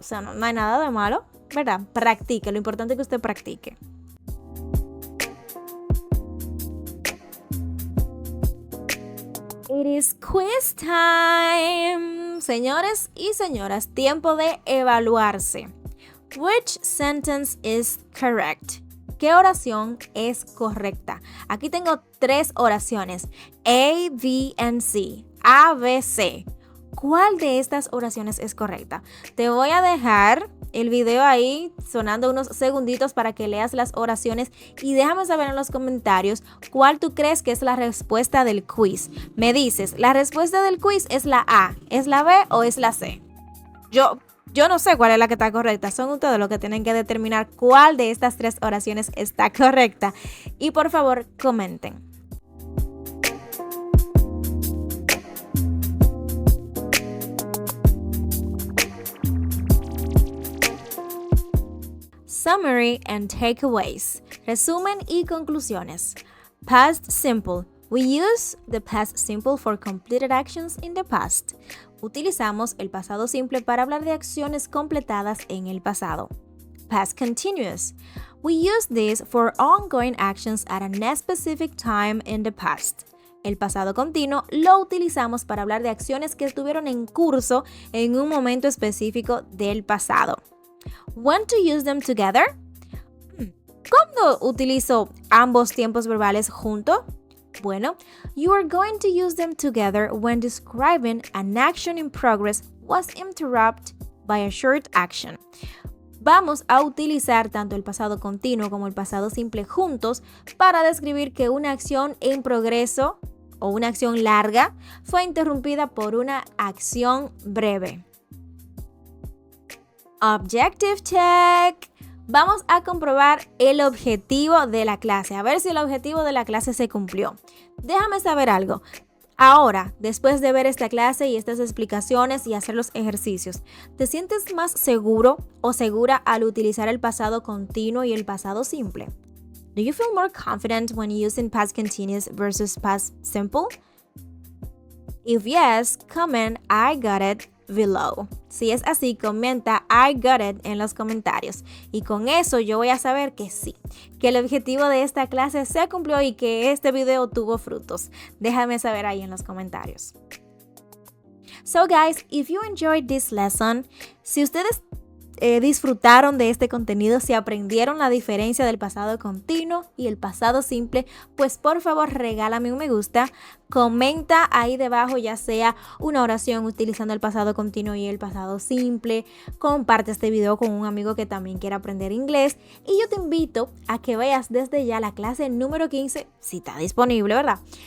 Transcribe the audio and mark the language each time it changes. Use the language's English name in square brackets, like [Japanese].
[Spanish] O sea, no hay nada de malo, ¿verdad? Practique. Lo importante es que usted practique. [English] It is quiz time. [Spanish] Señores y señoras, tiempo de evaluarse. [English] Which sentence is correct? [Spanish] ¿Qué oración es correcta? Aquí tengo 3 oraciones. A, B, and C. A, B, C. ¿Cuál de estas oraciones es correcta? Te voy a dejar el video ahí sonando unos segunditos para que leas las oraciones y déjame saber en los comentarios cuál tú crees que es la respuesta del quiz. Me dices, ¿la respuesta del quiz es la A, es la B o es la C? Yo no sé cuál es la que está correcta. Son ustedes los que tienen que determinar cuál de estas 3 oraciones está correcta. Y por favor, comenten. [English] Summary and takeaways. [Spanish] Resumen y conclusiones. [English] Past simple. We use the past simple for completed actions in the past. [Spanish] Utilizamos el pasado simple para hablar de acciones completadas en el pasado. [English] Past continuous. We use this for ongoing actions at a specific time in the past. [Spanish] El pasado continuo lo utilizamos para hablar de acciones que estuvieron en curso en un momento específico del pasado. [English] When to use them together? [Spanish] ¿Cuándo utilizo ambos tiempos verbales juntos? [English] Bueno, you are going to use them together when describing an action in progress was interrupted by a short action. [Spanish] vamos a utilizar tanto el pasado continuo como el pasado simple juntos para describir que una acción en progreso o una acción larga fue interrumpida por una acción breve. [English] Objective check. [Spanish] Vamos a comprobar el objetivo de la clase, a ver si el objetivo de la clase se cumplió. Déjame saber algo. Ahora, después de ver esta clase y estas explicaciones y hacer los ejercicios, ¿te sientes más seguro o segura al utilizar el pasado continuo y el pasado simple? [English] Do you feel more confident when using past continuous versus past simple? If yes, comment I got it below. [Spanish] Si es así, comenta [English] I got it [Spanish] en los comentarios. Y con eso yo voy a saber que sí, que el objetivo de esta clase se cumplió y que este video tuvo frutos. Déjame saber ahí en los comentarios. [English] So guys, if you enjoyed this lesson, [Spanish] si ustedes disfrutaron de este contenido, si aprendieron la diferencia del pasado continuo y el pasado simple, pues por favor regálame un me gusta, comenta ahí debajo ya sea una oración utilizando el pasado continuo y el pasado simple, comparte este video con un amigo que también quiera aprender inglés y yo te invito a que veas desde ya la clase número 15, si está disponible, ¿verdad?